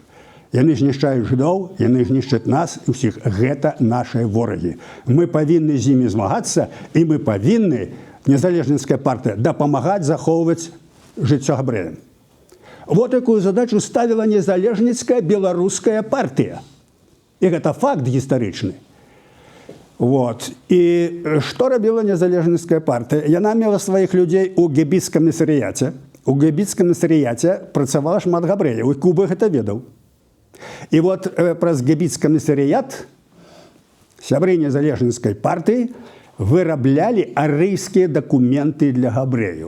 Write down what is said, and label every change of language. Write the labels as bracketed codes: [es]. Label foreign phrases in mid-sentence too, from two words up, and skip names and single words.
[be] Яны знішчаюць жыдоў, яны знішчаць нас усіх. Гэта нашыя ворагі. Мы павінны з імі змагацца, і мы павінны, незалежніцкая партыя, дапамагаць захоўваць жыццё габрэям. [ru] Вот такую задачу ставила незалежніцкая беларуская партия. И это факт гістарычны. Вот. И что робила незалежніцкая партия? [be] Яна мела своих людей у гебіцкім камісарыяце. У гебіцкім камісарыяце працавала шмат габрэяў, і Куба гэта ведаў. И вот праз гебіцкі камісарыят сябры незалежніцкай партии выраблялі арыйскія дакументы для габрэяў.